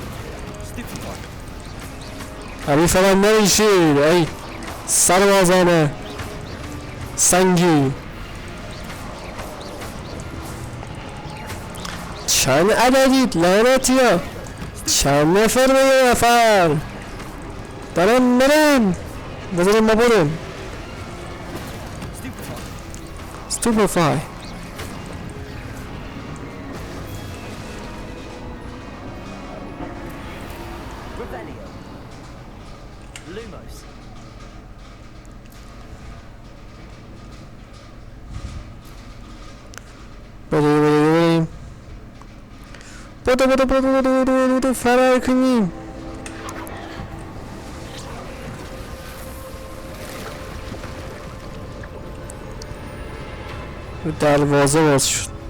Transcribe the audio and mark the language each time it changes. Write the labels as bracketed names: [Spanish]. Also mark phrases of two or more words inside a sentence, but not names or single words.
[Persian] حریف من نمیشید ای سربازان سنگی. چند عددید لعنتیا؟ چند نفر به یه نفر؟ دارم میرم. بذاریم ما بریم. Stupefy. Revelio. Lumos. بریم. بدو فرار کنیم. دروازه باز شد.